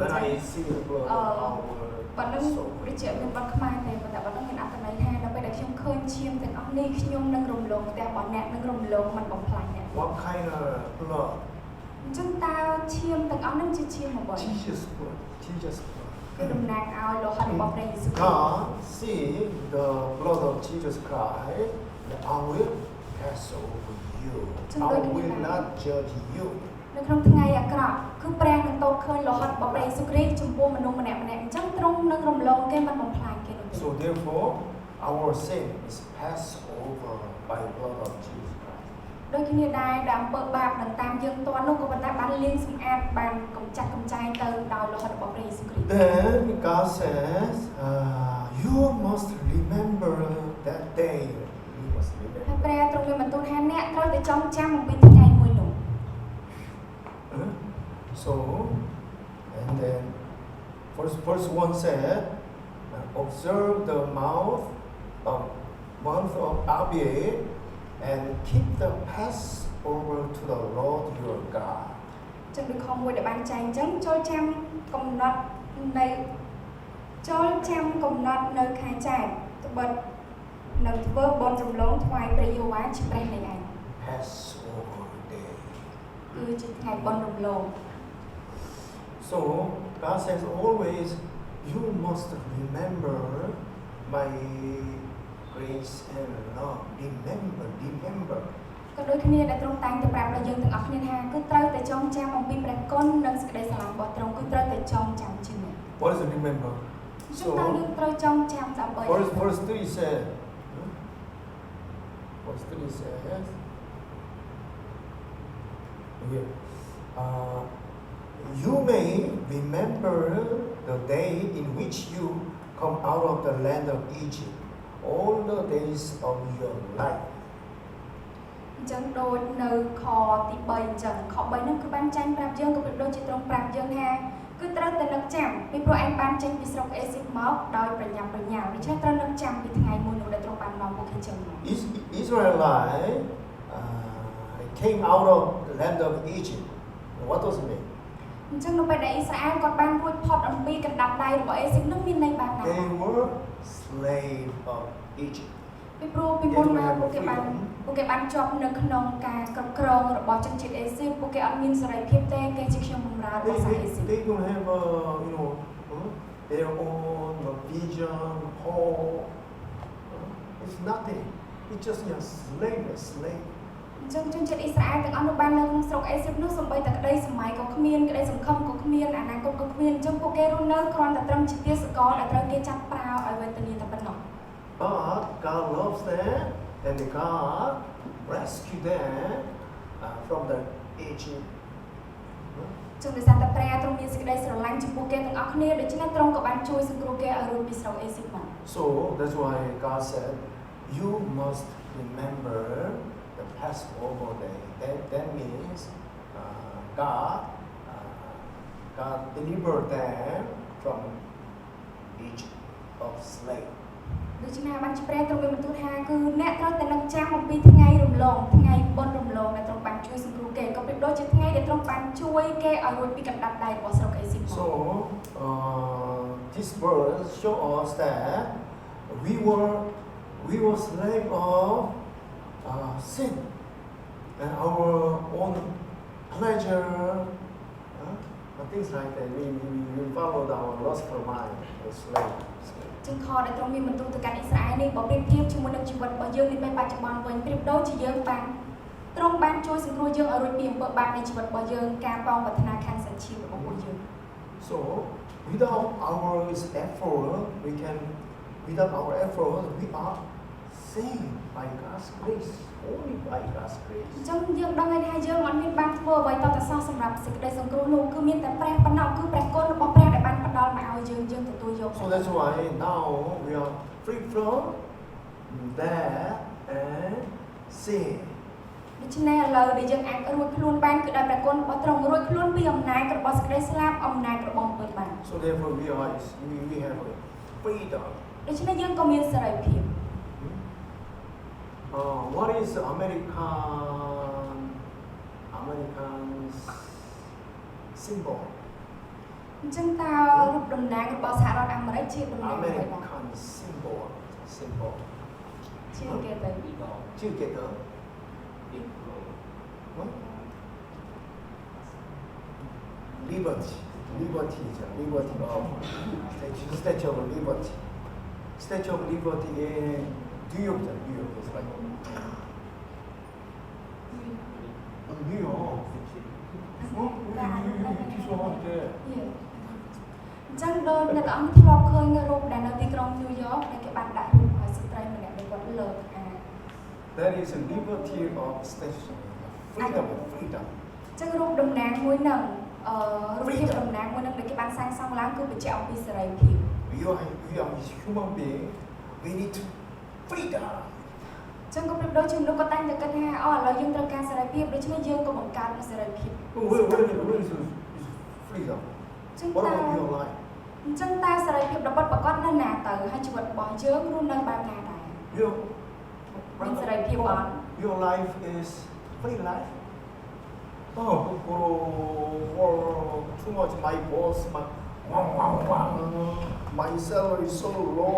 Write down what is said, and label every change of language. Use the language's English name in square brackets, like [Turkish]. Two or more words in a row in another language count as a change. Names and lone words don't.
[English] When [Khmer] ញ្ចឹង [English] I see the blood, I will [Khmer] បទហ្នឹង [English] pass over [Khmer] វា [English] you. [Khmer] ជាមានបទខ្មែរទេប៉ុន្តែបទហ្នឹងមានអត្ថន័យថានៅពេលដែលខ្ញុំឃើញឈាមទាំងអស់នេះខ្ញុំនឹងរំលងផ្ទះរបស់អ្នកនឹងរំលងមិនបំផ្លាញអ្នក [English] What kind of blood? [Khmer] អញ្ចឹងតើឈាមទាំងអស់ហ្នឹងជាឈាមអ្វី [English] Jesus' blood. Jesus' blood. [Khmer] គឺតំណាងឲ្យលោហិតរបស់ព្រះយេស៊ូវគ្រីស្ទ [English] God see the blood of Jesus Christ, that I will pass over you. I will not judge you. [Khmer] នៅក្នុងថ្ងៃអាក្រក់គឺព្រះនឹងទតឃើញលោហិតរបស់ព្រះយេស៊ូវគ្រីស្ទចំពោះមនុស្សម្នាក់ៗអញ្ចឹងទ្រង់នឹងរំលងគេមិនបំផ្លាញគេនោះទេ [English] So therefore, our sin is passed over by the blood of Jesus Christ. [Khmer] ដូចគ្នាដែរដែលអំពើបាបនឹងតាមយើងតន់នោះក៏ប៉ុន្តែបានលាងសម្អាតបានកម្ចាត់កម្ចាយទៅដោយលោហិតរបស់ព្រះយេស៊ូវគ្រីស្ទ [English] Then God says, you must remember that day. You must [Khmer] ហើយ [English] remember. [Khmer] ព្រះទ្រង់មានបន្ទូលថាអ្នកត្រូវតែចងចាំអំពីថ្ងៃមួយនោះ [English] So, and then verse 1 said, observe the month of Abib and keep the Passover to the Lord your God. [Khmer] ចឹងដូចខមួយដែលបានចែងអញ្ចឹងចូលចាំកំណត់នៅខែចែកត្បិតនៅធ្វើបុណ្យរំលងថ្វាយព្រះយេហូវ៉ាជាព្រះនៃឯង [English] Passover day. [Khmer] គឺជាថ្ងៃបុណ្យរំលង [English] So God says always, you must remember my grace and love. Remember. [Khmer] ក៏ដូចគ្នាដែលទ្រង់តែងតែប្រាប់ដល់យើងទាំងអស់គ្នាថាគឺត្រូវតែចងចាំអំពីព្រះគុណនិងសេចក្តីស្រឡាញ់របស់ទ្រង់គឺត្រូវតែចងចាំជានិច្ច [English] What is remember? [Khmer] ចឹងតើយើងត្រូវចងចាំដើម្បី [English] Verse 3 says, you may remember the day in which you come out of the land of Egypt, all the days of your life. [Khmer] អញ្ចឹងដូចនៅខទី3អញ្ចឹងខ3ហ្នឹងគឺបានចាញ់ប្រាប់យើងក៏ដូចជាទ្រង់ប្រាប់យើងថាគឺត្រូវតែនឹកចាំពីព្រោះឯងបានចេញពីស្រុកអេស៊ីបមកដោយប្រញាប់ប្រញាល់ដូច្នេះត្រូវនឹកចាំពីថ្ងៃមួយនោះដែលទ្រង់បាននាំពួកគេចេញមក [English] Israelites came out of the land of Egypt. What does it mean? [Khmer] អញ្ចឹងនៅពេលដែលអ៊ីស្រាអែលគាត់បានរួចផុតអំពីកណ្ដាប់ដៃរបស់អេស៊ីបនោះមានន័យបែបណា [English] They were slaves of Egypt. [Khmer] ពីព្រោះពីមុនមកពួកគេបានជាប់នៅក្នុងការគ្រប់គ្រងរបស់ជនជាតិអេស៊ីបពួកគេអត់មានសេរីភាពទេគេជាខ្ញុំបម្រើរបស់សាសអេស៊ីប [English] They don't have their own vision, hope. It's nothing. It's just a slave. [Khmer] អញ្ចឹងជនជាតិអ៊ីស្រាអែលទាំងអស់នោះបាននៅក្នុងស្រុកអេស៊ីបនោះសូម្បីតែក្តីសម័យក៏គ្មានក្តីសង្ឃឹមក៏គ្មានអនាគតក៏គ្មានអញ្ចឹងពួកគេរស់នៅគ្រាន់តែត្រឹមជាទាសករដែលត្រូវគេចាប់ប្រើឲ្យវេទនាតែប៉ុណ្ណោះ [English] But God loves them, and God rescued them from the Egypt. [Khmer] ចឹងដោយសារតែព្រះទ្រង់មានសេចក្តីស្រឡាញ់ចំពោះគេទាំងអស់គ្នាដូច្នេះទ្រង់ក៏បានជួយសង្គ្រោះគេឲ្យរួចពីស្រុកអេស៊ីបមក [English] So that's why God said, you must remember the Passover day. That means God delivered them from Egypt. of slave. [Khmer] ដូច្នេះបានជាព្រះទ្រង់មានបន្ទូលថាគឺអ្នកត្រូវតែនឹកចាំអំពីថ្ងៃរំលងថ្ងៃបុណ្យរំលងដែលទ្រង់បានជួយសង្គ្រោះគេក៏ប្រៀបដូចជាថ្ងៃដែលទ្រង់បានជួយគេឲ្យរួចពីកណ្ដាប់ដៃរបស់ស្រុកអេស៊ីប [English] So this verse show us that we were slave of sin and our own pleasure, things like that. We followed our lustful mind, the slave. [Khmer] ជាងខដែលទ្រង់មានបន្ទូលទៅកាន់អ៊ីស្រាអែលនេះបើប្រៀបធៀបជាមួយនឹងជីវិតរបស់យើងនាពេលបច្ចុប្បន្នវិញប្រៀបដូចជាយើងបានទ្រង់បានជួយសង្គ្រោះយើងឲ្យរួចពីអំពើបាបនៃជីវិតរបស់យើងការប៉ងប្រាថ្នាខាងសញ្ជាតិរបស់យើង [English] So without our effort, without our effort, we are saved by God's grace, only by God's [Khmer] អ [English] grace. [Khmer] ញ្ចឹងយើងដឹងហើយថាយើងអត់មានបានធ្វើអ្វីតតែសោះសម្រាប់សេចក្តីសង្គ្រោះនោះគឺមានតែព្រះប៉ុណ្ណោះគឺព្រះគុណរបស់ព្រះដែលបានផ្ដល់មកឲ្យយើងទទួលយក [English] So that's why now we are free from that and sin. [Khmer] ដូច្នេះឥឡូវដែលយើងអាចរួចខ្លួនបានគឺដោយព្រះគុណរបស់ទ្រង់រួចខ្លួនពីអំណាចរបស់សេចក្តីស្លាប់អំណាចរបស់អំពើបាប [English] So therefore we have freedom. [Khmer] ដូច្នេះយើងក៏មានសេរីភាព [English] What is American symbol? [Khmer] អញ្ចឹងតើរូបតំណាងរបស់សហរដ្ឋអាមេរិកជាតំណាងអ្វីដែរ [English] American symbol. [Khmer] ជាគេទៅ [English] Together. What? Liberty of Statue of Liberty. Statue of Liberty in New York is like New York. Yeah. [Khmer] អញ្ចឹងដោយអ្នកទាំងអស់ធ្លាប់ឃើញរូបដែលនៅទីក្រុងញូវយ៉កដែលគេបានដាក់រូបឲ្យស្ត្រីម្នាក់ដែលគាត់លើកអា [English] That is a liberty of statue. Freedom. [Khmer] អញ្ចឹងរូបតំណាងមួយនឹងរូបភាពតំណាងមួយនឹងដែលគេបានសាងសង់ឡើងគឺបញ្ជាក់អំពីសេរីភាព [English] We are human being. We need freedom. [Khmer] អញ្ចឹងក៏ប្រៀបដូចជាមនុស្សក៏តែងតែគិតថាឥឡូវយើងត្រូវការសេរីភាពដូច្នេះយើងក៏បង្កើតនូវសេរីភាព [English] Where is freedom? [Khmer] អញ្ចឹង [English] What [Khmer] តើ [English] about your life? [Khmer] អញ្ចឹងតើសេរីភាពរបស់ប្រកបនៅណាទៅហើយជីវិតរបស់យើងរស់នៅបែបណាដែរ មានសេរីភាពអត់ [English] Your life is free life. Too much my boss, my salary is so low.